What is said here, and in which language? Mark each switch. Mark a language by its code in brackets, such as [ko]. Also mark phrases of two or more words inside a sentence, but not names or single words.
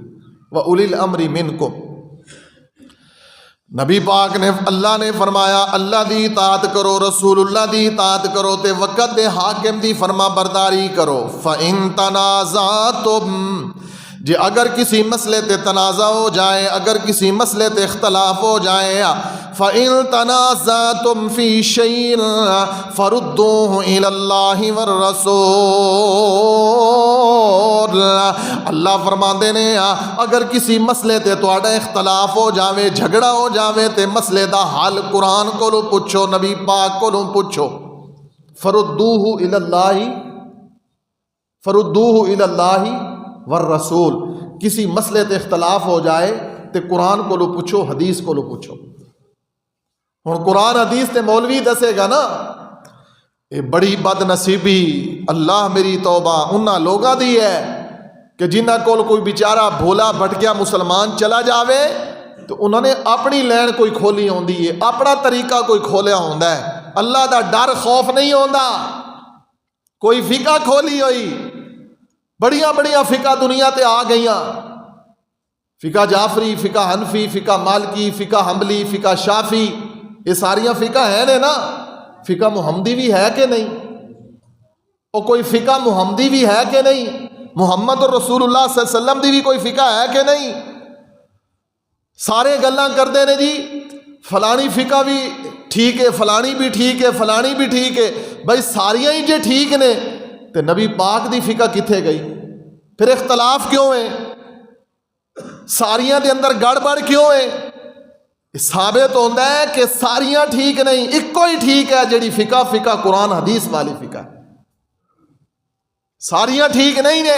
[ar] وَأُولِي الْأَمْرِ مِنْكُمْ، [pa] نبی پاک نے اللہ نے فرمایا اللہ دی اطاعت کرو، رسول اللہ دی اطاعت کرو تے وقت دے حاکم دی فرما برداری کرو۔ [ar] فَإِن تَنَازَعْتُمْ، [pa] جی اگر کسی مسئلے تے تنازع ہو جائے، اگر کسی مسئلے تے اختلاف ہو جائے، [ar] فَإِن تَنَازَعْتُمْ فِي شَيْءٍ فَرُدُّوهُ إِلَى اللَّهِ وَالرَّسُولِ، [pa] اللہ فرماندے نے اگر کسی مسئلے تے تہاڈا اختلاف ہو جاوے، جھگڑا ہو جاوے تے مسئلے دا حل قرآن کولوں پوچھو، نبی پاک کولوں پوچھو۔ [ar] فَرُدُّوهُ إِلَى اللَّهِ والرسول، [pa] کسی مسئلے تے اختلاف ہو جائے تے قرآن کو لو پوچھو، حدیث کو لو پوچھو۔ ہن قرآن حدیث تے مولوی دسے گا نا، اے بڑی بد نصیبی اللہ میری توبہ انہاں لوگاں دی ہے کہ جنہاں کول کوئی بیچارہ بھولا بھٹکیا مسلمان چلا جاوے تو انہوں نے اپنی لین کوئی کھولی ہوندی ہے، اپنا طریقہ کوئی کھولیا ہوندا ہے، اللہ دا ڈر خوف نہیں ہوندا، کوئی فقہ کھولی ہوئی، بڑیاں بڑیاں فقہ دنیا تے آ گئیاں، فقہ جعفری، فقہ حنفی، فقہ مالکی، فقہ حنبلی، فقہ شافی، یہ ساریاں فقہ ہیں نے نا، فقہ محمدی بھی ہے کہ نہیں؟ اور کوئی فقہ محمدی بھی ہے کہ نہیں؟ [ar] محمد رسول اللہ صلی اللہ علیہ وسلم [pa] دی بھی کوئی فقہ ہے کہ نہیں؟ سارے گلاں کردے نے جی فلانی فقہ بھی ٹھیک ہے، فلانی بھی ٹھیک ہے، فلانی بھی ٹھیک ہے، بھائی ساریاں ہی جے ٹھیک نے تے نبی پاک دی فقہ کتھے گئی؟ پھر اختلاف کیوں ہے؟ ساریاں دے اندر گڑبڑ کیوں ہے؟ ثابت ہوتا ہے کہ ساریاں ٹھیک نہیں، ایک کوئی ٹھیک ہے جڑی فقہ قرآن حدیث والی فقہ، ساریاں ٹھیک نہیں نے۔